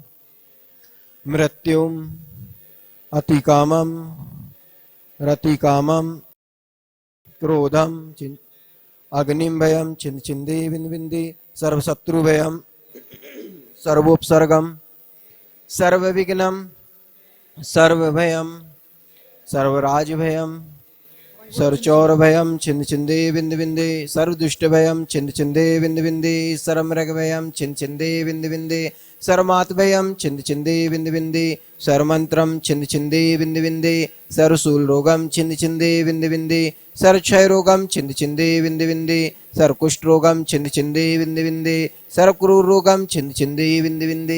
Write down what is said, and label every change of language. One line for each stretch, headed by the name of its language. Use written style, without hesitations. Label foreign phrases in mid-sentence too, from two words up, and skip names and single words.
Sanskrit: मृत्युम अतिकामम रतिकामम क्रोधम अग्निम भयम छिंद छिंदे बिंद बिंदे सर्वशत्रु भयम सर्वोपसर्गम सर्वविघ्नम सर्वभयम सर्वराज भयम सर्वचौर भयम छिंद छिंदे बिंद बिंदे सर्वदुष्ट भयम छिंद छिंदे बिंद बिंदे सर्वमृग भयम छिंद छिंदे बिंद बिंदे सर्वमात भयम छिंद छिंदे बिंद बिंदे सर्वमंत्रम छिंद छिंदे बिंद बिंदे सर्वशूल रोगम छिंद छिंदे बिंद बिंदे सर्वक्षय रोगम छिंद छिंदे बिंद बिंदे सर्वकुष्ठ रोगम छिंद छिंदे बिंद बिंदे सर्वक्रूर रोगम छिंद छिंदे बिंद बिंदे